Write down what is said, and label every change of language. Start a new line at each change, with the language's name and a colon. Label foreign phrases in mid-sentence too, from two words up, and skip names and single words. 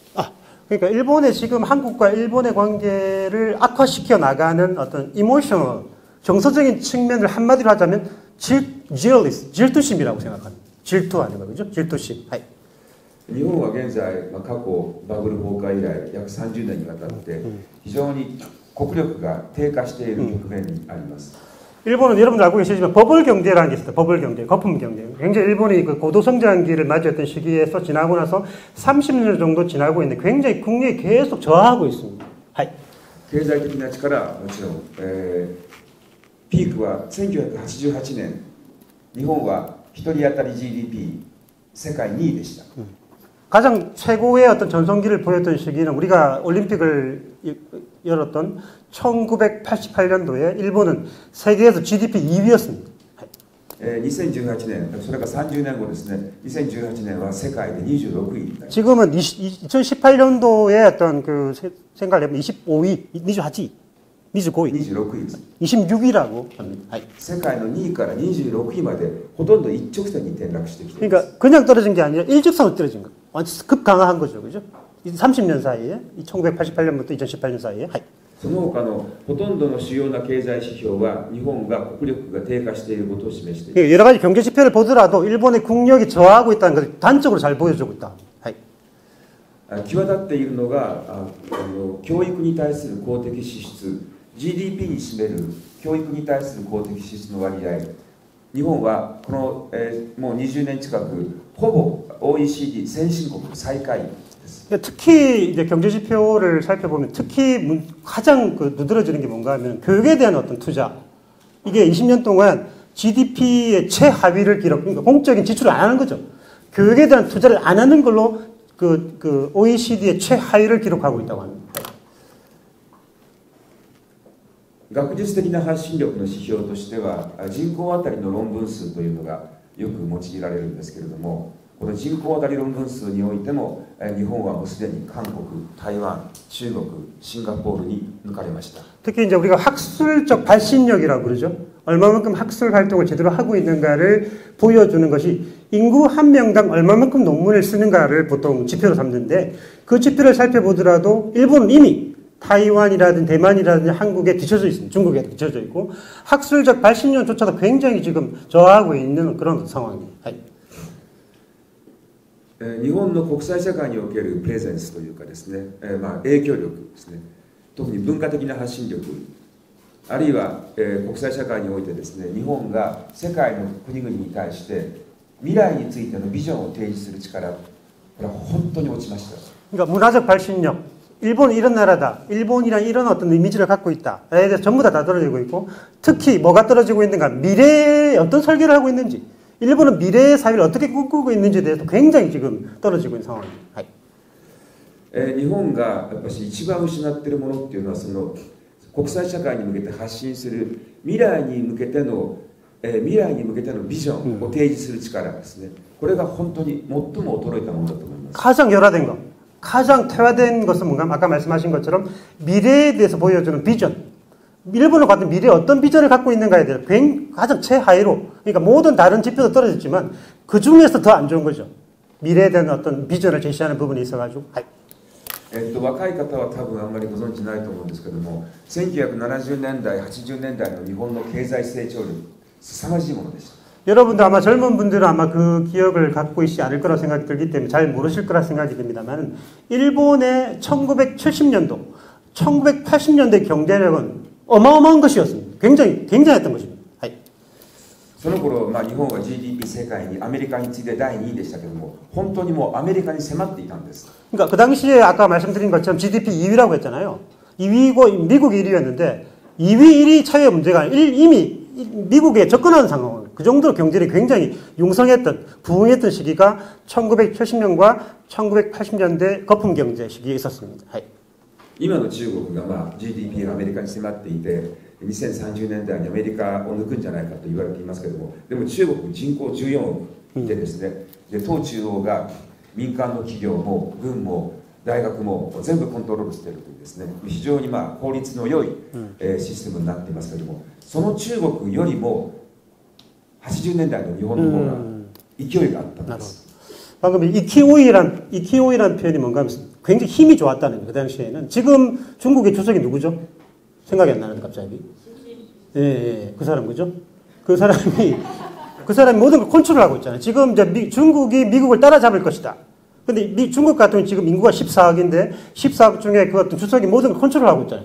Korean: 그러니까 일본의 지금 한국과 일본의 관계를 악화시켜 나가는 어떤 이모셔널, 정서적인 측면을 한마디로 하자면 질투심이라고 생각합니다. 질투하는 거죠. 질투심.
Japanese: 日本は現在、過去バブル崩壊以来約30年にわたって非常に国力が低下している局面にあります。
Korean: 일본은 여러분들 알고 계시지만 버블 경제라는 게 있어요. 버블 경제, 거품 경제. 굉장히 일본이 그 고도 성장기를 맞이했던 시기에서 지나고 나서 30년 정도 지나고 있는데 굉장히 국력이 계속 저하하고 있습니다.
Japanese: 経済的な力はもちろん、ピークは1988年、日本は1人当たり GDP 世界2位でした。
Korean: 가장 최고의 어떤 전성기를 보였던 시기는 우리가 올림픽을 열었던 1988년도에 일본은 세계에서 GDP 2위였습니다.
Japanese: 2018 年、それから30年後ですね、2018年は世界で26位。
Korean: 지금은 2018년도에 어떤 그 생각을 해보면 25위, 28위, 25위,
Japanese: 26位。
Korean: 26위라고 합니다.
Japanese: 世界の2位から26位までほとんど一直線に転落してきています。
Korean: 그러니까 그냥 떨어진 게 아니라 일직선으로 떨어진 거. 완전 급강화한 거죠, 그죠? 30년 사이에, 1988년부터 2018년 사이에.
Japanese: その他のほとんどの主要な経済指標は日本が国力が低下していることを示しています。
Korean: 여러 가지 경제 지표를 보더라도 일본의 국력이 저하하고 있다는 것을 단적으로 잘 보여주고 있다.
Japanese: 際立っているのが教育に対する公的支出、GDP に占める教育に対する公的支出の割合、日本はこの、もう20年近くほぼ OECD 先進国最下位。
Korean: 특히 이제 경제 지표를 살펴보면 특히 가장 누드러지는 게 뭔가 하면 교육에 대한 어떤 투자. 이게 20년 동안 GDP의 최하위를 기록, 그러니까 공적인 지출을 안 하는 거죠. 교육에 대한 투자를 안 하는 걸로 그 OECD의 최하위를 기록하고 있다고 합니다.
Japanese: 学術的な発信力の指標としては人口あたりの論文数というのがよく用いられるんですけれども、この人口あたり論文数においても日本はもうすでに韓国、台湾、中国、シンガポールに抜かれました。
Korean: 특히 이제 우리가 학술적 발신력이라고 그러죠. 얼마만큼 학술 활동을 제대로 하고 있는가를 보여주는 것이 인구 한 명당 얼마만큼 논문을 쓰는가를 보통 지표로 삼는데 그 지표를 살펴보더라도 일본은 이미 타이완이라든지 대만이라든지 한국에 뒤쳐져 있습니다. 중국에 뒤쳐져 있고 학술적 발신력조차도 굉장히 지금 저하하고 있는 그런 상황입니다.
Japanese: 日本の国際社会におけるプレゼンスというかですね、影響力ですね、特に文化的な発信力、あるいは、国際社会においてですね、日本が世界の国々に対して未来についてのビジョンを提示する力、これは本当に落ちました。 그러니까 문화적 발신력, 일본은 이런 나라다, 일본이란 이런 어떤 이미지를 갖고 있다에 대해서 전부 다 떨어지고 있고, 특히 뭐가 떨어지고 있는가, 미래에 어떤 설계를 하고 있는지, 일본은 미래의 사회를 어떻게 꿈꾸고 있는지에 대해서 굉장히 지금 떨어지고 있는 상황입니다. 日本がやっぱり一番失っているものっていうのはその国際社会に向けて発信する未来に向けてのビジョンを提示する力ですね。これが本当に最も衰えたものだと思います。
Korean: 가장 열화된 것, 가장 퇴화된 것은 뭔가 아까 말씀하신 것처럼 미래에 대해서 보여주는 비전. 일본을 같은 미래에 어떤 비전을 갖고 있는가에 대해서 가장 최하위로, 그러니까 모든 다른 지표도 떨어졌지만 그 중에서 더 안 좋은 거죠. 미래에 대한 어떤 비전을 제시하는 부분이 있어가지고.
Japanese: 若い方は多分あんまりご存知ないと思うんですけども、1970年代、80年代の日本の経済成長力、凄まじいものでした。
Korean: 여러분도 아마 젊은 분들은 아마 그 기억을 갖고 있지 않을 거라 생각이 들기 때문에 잘 모르실 거라 생각이 듭니다만, 일본의 1970년도, 1980년대 경제력은 어마어마한 것이었습니다. 굉장했던 것입니다.
Japanese: その頃、日本は GDP 世界にアメリカに次いで第2位でしたけども、本当にもうアメリカに迫っていたんです。
Korean: 그러니까 그 당시에 아까 말씀드린 것처럼 GDP 2위라고 했잖아요. 2위고 미국이 1위였는데 2위, 1위 차이의 문제가 이미 미국에 접근하는 상황. 그 정도로 경제력이 굉장히 융성했던, 부흥했던 시기가 1970년과 1980년대 거품 경제 시기에 있었습니다.
Japanese: 今の中国がGDP がアメリカに迫っていて、2030年代にアメリカを抜くんじゃないかと言われていますけれども、でも中国人口14億いてですね、で党中央が民間の企業も軍も大学も全部コントロールしているというですね、非常に効率の良いシステムになっていますけれども、その中国よりも80年代の日本の方が勢いがあったんです。
Korean: 방금 이키오이란 표현이 뭔가 하면 굉장히 힘이 좋았다는 거예요. 그 당시에는. 지금 중국의 주석이 누구죠? 생각이 안 나는데 갑자기. 예, 그 사람 그죠? 그 사람이 모든 걸 컨트롤하고 있잖아요. 지금 이제 중국이 미국을 따라잡을 것이다. 근데 중국 같은 경우는 지금 인구가 14억인데 14억 중에 그 어떤 주석이 모든 걸 컨트롤하고 있잖아요.